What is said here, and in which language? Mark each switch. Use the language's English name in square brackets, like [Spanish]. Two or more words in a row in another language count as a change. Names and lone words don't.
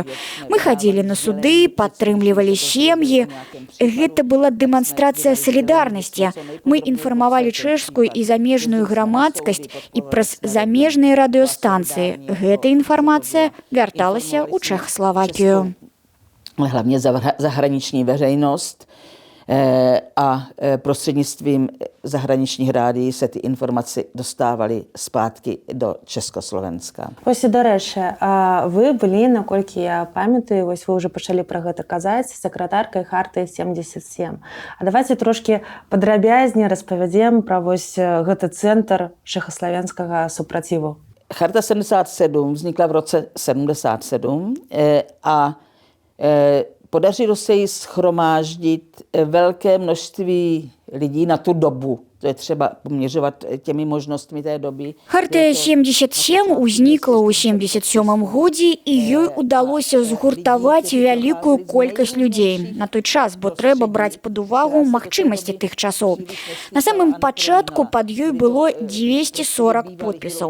[Belarusian] Мы хадзілі на суды, падтрымлівалі сем'і. Гэта была дэманстрацыя салідарнасці. Мы інфармавалі чэшскую і замежную грамадскасць і праз замежныя радыёстанцыі. Гэта інфармацыя вярталася ў Чехословакію. [Czech] Hlavně zahraniční veřejnost a prostřednictvím zahraničních rádií se ty informace dostávaly zpátky do Československa. [Belarusian] Ось і дарэчы, вы былі, наколькі я памятаю, вось вы ўжо пачалі пра гэта казаць, сакратаркай хартыі 77. А давайте трошкі падрабязней распавядзем пра вось гэты цэнтр чэхаславенскага супраціву. [Czech] Charta 77 vznikla v roce 77 a podařilo se jí shromáždit velké množství lidí na tu dobu. To je třeba poměřovat těmi možnostmi té doby. [Belarusian] Хартыя 77 узнікла ў 77 годзе і ёй удалося згуртаваць вялікую колькасць людзей на той час, бо трэба браць пад увагу магчымасці тых часоў. На самым пачатку пад ёй было 240 подпісаў.